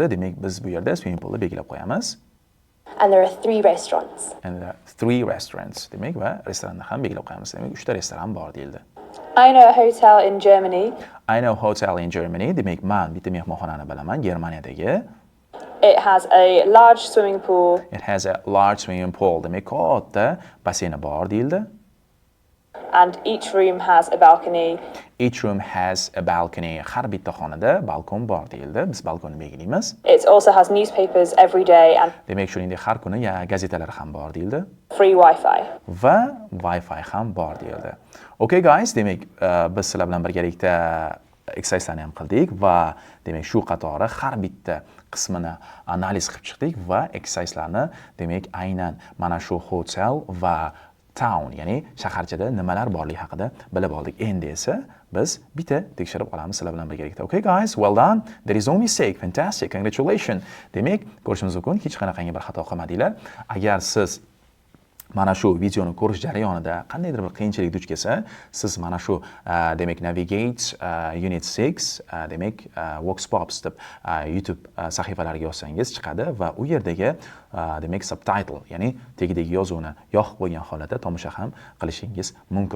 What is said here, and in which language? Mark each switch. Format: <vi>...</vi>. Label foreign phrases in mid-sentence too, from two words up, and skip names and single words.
<uz>Demak, biz bu yerda</uz> <en>swimming poolni</en> <uz>belgilab qo'yamiz.</uz> <en>and there are 3 restaurants. And there are 3 restaurants.</en> <uz>Demak, va restoranni ham belgilab qo'yamiz. Demak, 3 ta restoran bor deyildi.</uz> <en>I know a hotel in Germany. I know hotel in Germany.</en> <uz>Demak, men bitta mehmonxonani bilaman Germaniyadagi.</uz> <en>It has a large swimming pool It has a large swimming pool.</en> <uz>Demak, katta basseyni bor deyildi.</uz> <en>and each room has a balcony. Each room has a balcony.</en> <uz>Har bitta xonada balkon bor deyildi. Biz balkonni belgilaymiz.</uz> <en>It also has newspapers every day and</en> <uz>Demak, shuningdek har kuni gazetalar ham bor deyildi</uz> <en>free Wi-Fi.</en> <uz>va Wi-Fi ham bor deyildi.</uz> <en>Okay guys,</en> <uz>demak biz sizlar bilan birgalikda exerciselarni ham qildik va demak shu qatori har bitta qismini analiz qilib chiqdik va exerciselarni demak aynan mana shu hotel va town, ya'ni shaharchada nimalar borligi haqida bilib oldik. Endi esa biz bitta tekshirib olamiz sizlar bilan birgalikda.</uz> <en>Okay guys, well done. There is no mistake. Fantastic. Congratulations.</en> <uz>Demak, ko'rishimiz mumkin, hech qanaqangi bir xato qilmadinglar. Agar siz mana shu videoni ko'rish jarayonida qandaydir bir qiyinchilik duch kelsa, siz mana shu demak Navigate Unit 6 demak Voxpops deb YouTube sahifalariga yozsangiz chiqadi va u yerdagi demak subtitle, ya'ni tegidagi yozuvni yoqib qo'ygan holatda tomosha ham qilishingiz mumkin.</uz>